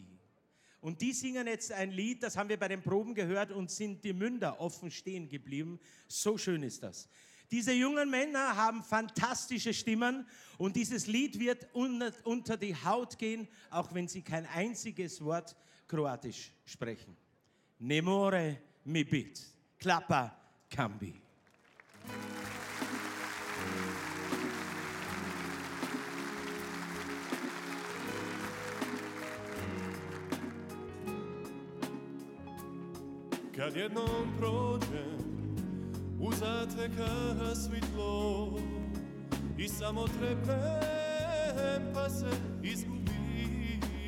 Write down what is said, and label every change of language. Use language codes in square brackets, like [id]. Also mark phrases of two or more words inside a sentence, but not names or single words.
[de] Und die singen jetzt ein Lied, das haben wir bei den Proben gehört und sind die Münder offen stehen geblieben. So schön ist das. Diese jungen Männer haben fantastische Stimmen und dieses Lied wird unter die Haut gehen, auch wenn sie kein einziges Wort Kroatisch sprechen. [hr] Ne more mi bit. Klapa Kambi. Kad jednom prođem, uzateka svitlo i samo trepnem pa se izgubim.